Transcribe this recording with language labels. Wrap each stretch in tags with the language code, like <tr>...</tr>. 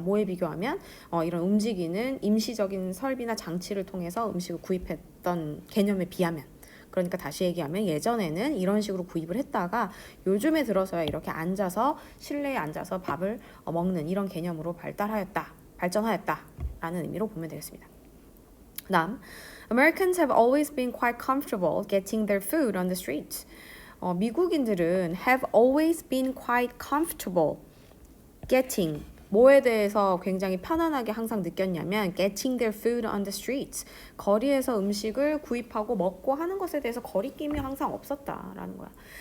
<ko>뭐에 비교하면 이런 움직이는 임시적인 설비나 장치를 통해서 음식을 구입했던 개념에 비하면. 그러니까 다시 얘기하면 예전에는 이런 식으로 구입을 했다가 요즘에 들어서야 이렇게 앉아서 실내에 앉아서 밥을 먹는 이런 개념으로 발전하였다 라는 의미로 보면 되겠습니다. 다음,</ko> <en>Americans have always been quite comfortable getting their food on the street.</en> <ko>미국인들은</ko> <en>have always been quite comfortable getting</en> <ko>뭐에 대해서 굉장히 편안하게 항상 느꼈냐면</ko> <en>getting their food on the streets</en> <ko>거리에서 음식을 구입하고 먹고 하는 것에 대해서 거리낌이 항상 없었다라는 거야.</ko>